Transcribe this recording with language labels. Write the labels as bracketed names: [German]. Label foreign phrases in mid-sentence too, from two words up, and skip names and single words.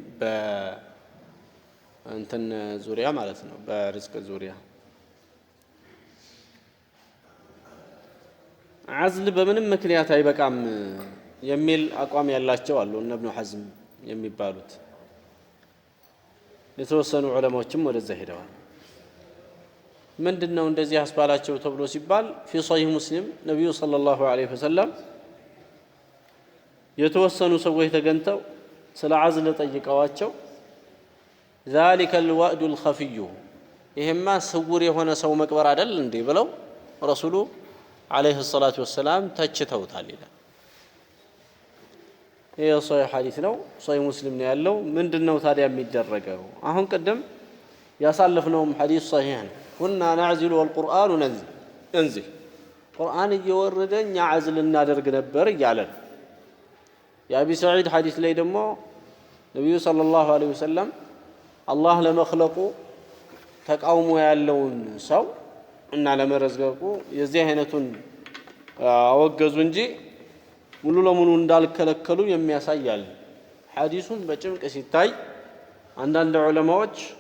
[Amharic] እንትን ዙሪያ ማለት ነው በርዝቅ ዙሪያ عزل በምንም ምክንያት አይበቃም የሚል አቋም ያላቸው አሉ እነ ኢብኑ ሐዝም የሚባሉት የተወሰኑ ዑለማዎችም ወደዛ ሄደዋል ምንድነው እንደዚህ አስባላቸው ተብሎ ሲባል [Arabic] في صحيح مسلم [Amharic] ነብዩ [Arabic] صلى الله عليه وسلم [Amharic] የተወሰኑ ሰዎች ተገንተው ስለ عزل ጠይቀዋቸው [Arabic] ذلك الوأد الخفي [Amharic] ይሄማ ስውር የሆነ ሰው መቅበር አይደል እንዴ ብለው ረሱሉ [Arabic] عليه الصلاة والسلام [Amharic] ተችተውታል ይላል ይሄ ሶሒህ ሐዲስ ነው ሶሒህ ሙስሊም ነው ያለው ምንድነው ታዲያ የሚደረገው አሁን ቀደም ያሳለፍነው ሐዲስ ሶሒህ ነው [Arabic] كنا نعزل والقرآن ينزل [Amharic] ቁርአን እየወረደኛ عزل እናደርግ ነበር ይያለን የአቢ ሰዒድ ሐዲስ ላይ ደግሞ ነብዩ [Arabic] صلى الله عليه وسلم [Amharic] አላህ ለመخلቁ ተቃውሞ ያለውን ሰው እና ለመረዝቀቁ የዚህ አይነቱን አወገዙ እንጂ ሙሉ ለሙሉ እንዳልከለከሉ የሚያሳያል ሐዲሱን በጭምቅ ሲታይ አንዳንድ ዑለማዎች